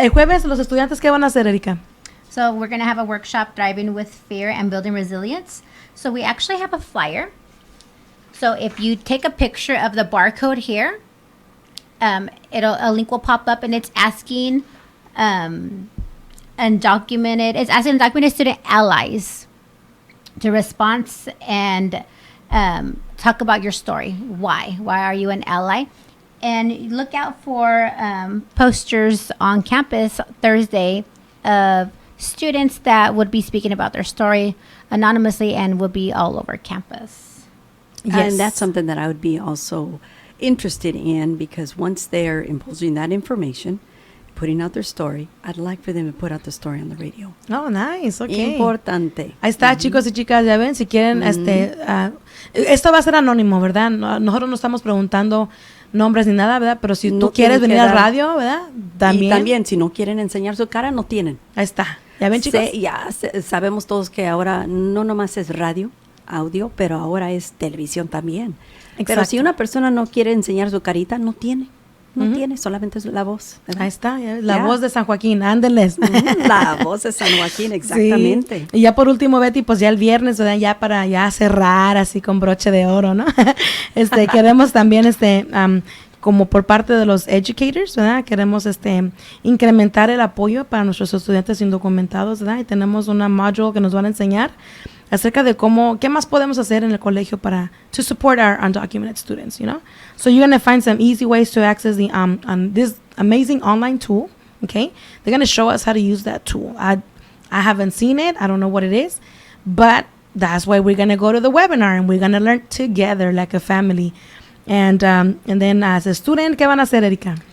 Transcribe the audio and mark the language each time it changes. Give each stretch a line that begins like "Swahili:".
Spanish: el jueves los estudiantes, ¿qué van a hacer, Erika?
English: So we're going to have a workshop, Thriving with Fear and Building Resilience. So we actually have a flyer. So if you take a picture of the barcode here, a link will pop up and it's asking it's asking undocumented student allies to respond and talk about your story. Why are you an ally? And look out for posters on campus Thursday of students that would be speaking about their story anonymously and will be all over campus. And that's something that I would be also interested in, because once they're imposing that information, putting out their story, I'd like for them to put out the story on the radio. Oh, nice, okay.
Spanish: Importante. Ahí está, chicos y chicas, ya ven, si quieren, esto va a ser anónimo, ¿verdad? Nosotros no estamos preguntando nombres ni nada, ¿verdad? Pero si No tú quieres tienen que al dar- radio, ¿verdad? También. Y también, si no quieren enseñar su cara, no tienen. Ahí está. ¿Ya ven, chicos? Sabemos todos que ahora no nomás es radio, audio, pero ahora es televisión también. Pero Exacto. si una persona no quiere enseñar su carita, no tiene. No tiene, solamente es la voz. ¿verdad? Ahí está, ya ves, la Ya. voz de San Joaquín, ándeles. La voz de San Joaquín, exactamente. Sí. Y ya por último, Betty, pues ya el viernes, ¿verdad? Ya para ya cerrar así con broche de oro, ¿no? Queremos también, como por parte de los educators, ¿verdad? Queremos, incrementar el apoyo para nuestros estudiantes indocumentados, ¿verdad? Y tenemos una module que nos van a enseñar acerca de qué más podemos hacer en el colegio
English: to support our undocumented students, you know? So you're going to find some easy ways to access this amazing online tool, okay? They're going to show us how to use that tool. I haven't seen it. I don't know what it is, but that's why we're going to go to the webinar and we're going to learn together like a family. And then as a student,
Spanish: ¿qué van a hacer,
English: Erika?